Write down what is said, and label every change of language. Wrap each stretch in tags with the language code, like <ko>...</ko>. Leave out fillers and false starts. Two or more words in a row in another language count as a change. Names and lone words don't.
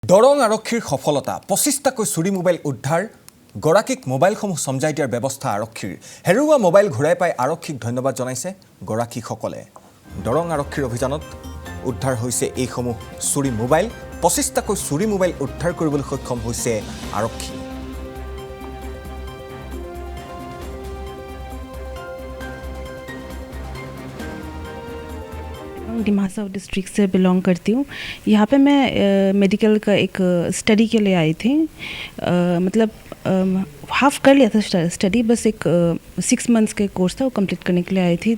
<as>দৰং আৰক্ষীৰ সফলতা ২৫টাকৈ চুৰি মোবাইল উদ্ধাৰ গৰাকীক মোবাইলসমূহ সমজাই দিয়াৰ ব্যৱস্থা আৰক্ষীৰ হেৰুৱা মোবাইল ঘূৰাই পাই আৰক্ষীক ধন্যবাদ জনাইছে গৰাকীসকলে দৰং আৰক্ষীৰ অভিযানত উদ্ধাৰ হৈছে এইসমূহ চুৰি মোবাইল ২৫টাকৈ চুৰি মোবাইল উদ্ধাৰ কৰিবলৈ সক্ষম হৈছে আৰক্ষী</as> <hi>डिमासा डिस्ट्रिक्ट से बिलोंग करती हूँ। यहाँ पे मैं मेडिकल का एक स्टडी के लिए आई थी। मतलब हाफ कर लिया था स्टडी, बस एक 6 मंथ्स के कोर्स था, वो कंप्लीट करने के लिए आई थी।</hi>